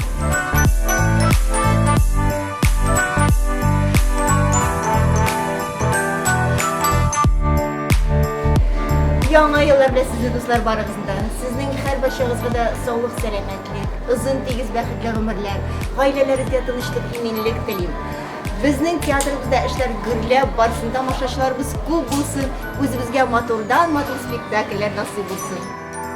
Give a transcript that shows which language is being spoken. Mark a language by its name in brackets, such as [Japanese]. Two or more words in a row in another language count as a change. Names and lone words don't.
[Tatar] Яңа еллар белән сезне дуслар барыгызда. Сезнең һәр башыгызга да саулык, сәламәтлек, озын тигез бәхетле гомерләр, гаиләләрегезгә тынычлык, иминлек телим. [Uzbek] Bizning teatrimizda ishlar gurlab borsin, tomoshachilarimiz ko'p bo'lsin, o'zimizga motordan motor spektakllar nasib bo'lsin.